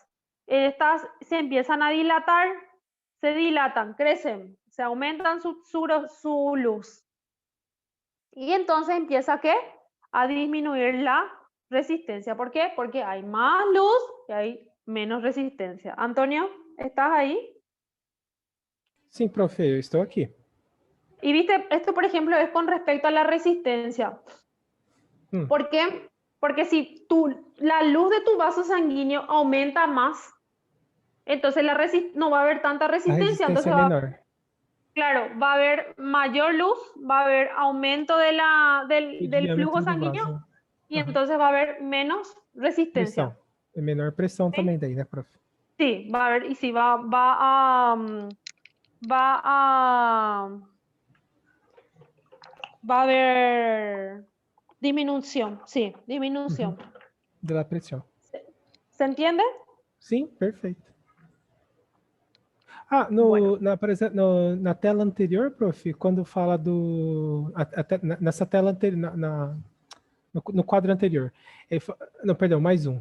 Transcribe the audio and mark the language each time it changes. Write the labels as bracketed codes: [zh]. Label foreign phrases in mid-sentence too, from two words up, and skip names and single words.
[es] Estas se empiezan a dilatar, se dilatan, crecen, se aumentan su luz. Y entonces empieza ¿qué? A disminuir la resistencia. ¿Por qué? Porque hay más luz y hay menos resistencia. Antonio, ¿estás ahí? [pt] Sim, profe, eu estou aqui. [es] Y viste, esto por ejemplo es con respecto a la resistencia. ¿Por qué? Porque si la luz de tu vaso sanguíneo aumenta más, entonces no va a haber tanta [pt] A [es] resistencia, [pt] resistência [es] entonces [pt] é menor. [es] claro, va a haber mayor luz, va a haber aumento [pt] O [es] del flujo [pt] diâmetro do [es] sanguíneo [pt] vaso. [es] y Aham. entonces va a haber menos resistencia. [pt] Pressão. É menor pressão [es] ¿Sí? [pt] também daí, né, prof? [es] Sí, va a haber, y sí, va a, va a haber disminución, sí, Uhum. disminución. [pt] Da pressão. [es] ¿Se entiende? [pt] Sim, perfeito. [es] Bueno. [pt] Na tela anterior, prof, quando fala nessa tela anterior, no quadro anterior, não, perdão, mais um,